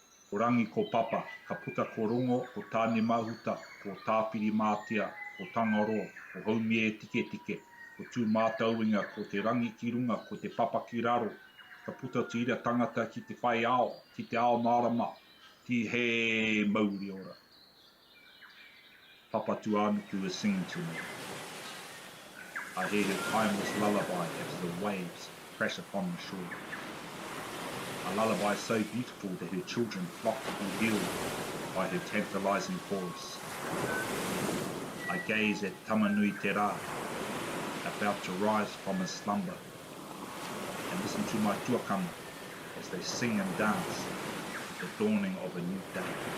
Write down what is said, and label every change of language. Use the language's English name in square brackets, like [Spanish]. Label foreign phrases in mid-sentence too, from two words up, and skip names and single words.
[Māori] Ko rangi ko papa, ka puta ko rongo, ko tāne mahuta, ko tāpiri mātia, ko tangaroa, ko haumie e tike tike, ko tū mātauinga, ko te rangi ki runga, ko te papa ki raro, ka puta te ira tangata ki te whai ao, ki te ao nārama, ki he mauri ora. [English] Papa Tuanuku is singing to me. I hear her timeless lullaby as the waves crash upon the shore. A lullaby so beautiful that her children flock to be healed by her tantalizing chorus. I gaze at Tamanui Te Rā, about to rise from his slumber, and listen to my tuakana as they sing and dance at the dawning of a new day.